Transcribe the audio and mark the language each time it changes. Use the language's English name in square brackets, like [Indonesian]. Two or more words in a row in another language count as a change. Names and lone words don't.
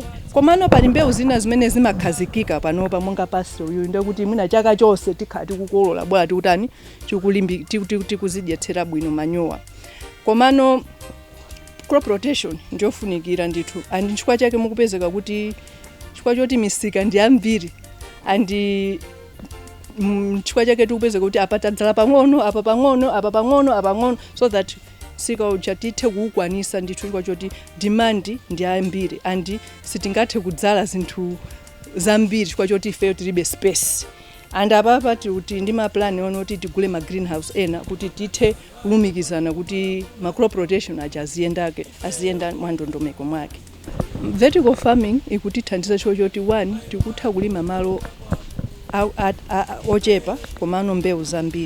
[Nyanja] Komano pali mbewu zina zimene zimakhazikika panopa monga pasre uyu, nde kuti mwina chaka chonse tikhati kukolola bwana tikutani tikuzidyetsera bwino manyowa. Komano [English] crop rotation [Nyanja] ndiofunikira ndithu, and chifukwa chake mukupezeka kuti chifukwa choti misika ndi ambiri, and chifukwa chake tikupezeka kuti apa tadzala pang'ono apa pang'ono apa pang'ono apa pang'ono, [English] so that [Nyanja] sika uja tithe kuukwanisa ndithu chifukwa choti demand ndi ambiri, and sitingathe kudzala zinthu zambiri chifukwa choti ifeyo tilibe space. And apapa kuti ndi maplani ono kuti tigule ma greenhouse ena kuti tithe kulumikizana kuti ma [English] crop rotation [Nyanja] aja aziyenda mwandondomeko mwake. [English] Vertical farming [Nyanja] ikutithandiza choti one tikutha kulima malo ochepa komano mbewu zambiri.